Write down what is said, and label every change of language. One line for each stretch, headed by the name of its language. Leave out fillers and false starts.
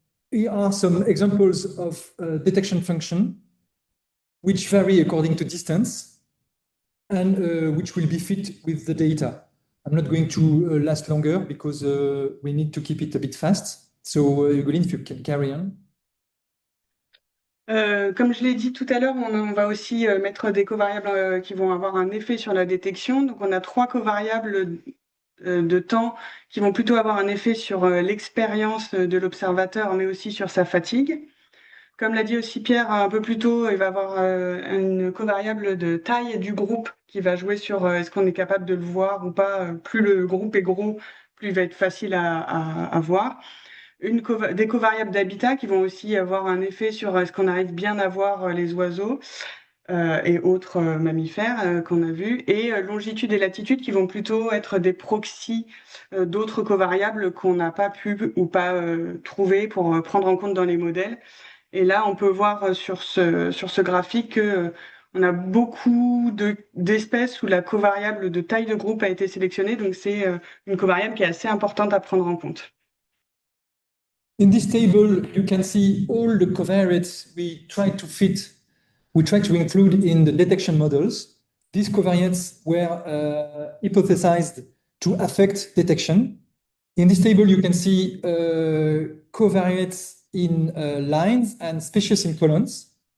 English: Here are some examples of detection function which vary according to distance and which will be fit with the data. I'm not going to last longer because we need to keep it a bit fast. So, Ugoline, if you can carry on.
French: Comme je l'ai dit tout à l'heure, on va aussi mettre des covariables qui vont avoir un effet sur la détection. Donc, on a 3 covariables de temps qui vont plutôt avoir un effet sur l'expérience de l'observateur, mais aussi sur sa fatigue. Comme l'a dit aussi Pierre un peu plus tôt, il va avoir une covariable de taille du groupe qui va jouer sur est-ce qu'on est capable de le voir ou pas. Plus le groupe est gros, plus il va être facile à voir. Des covariables d'habitat qui vont aussi avoir un effet sur est-ce qu'on arrive bien à voir les oiseaux et autres mammifères qu'on a vus, et longitude et latitude qui vont plutôt être des proxys d'autres covariables qu'on n'a pas pu ou pas trouver pour prendre en compte dans les modèles. Et là, on peut voir sur ce graphique que on a beaucoup d'espèces où la covariable de taille de groupe a été sélectionnée, donc c'est une covariable qui est assez importante à prendre en compte.
English: In this table, you can see all the covariates we try to include in the detection models. These covariates were hypothesized to affect detection. In this table, you can see covariates in lines and species in columns.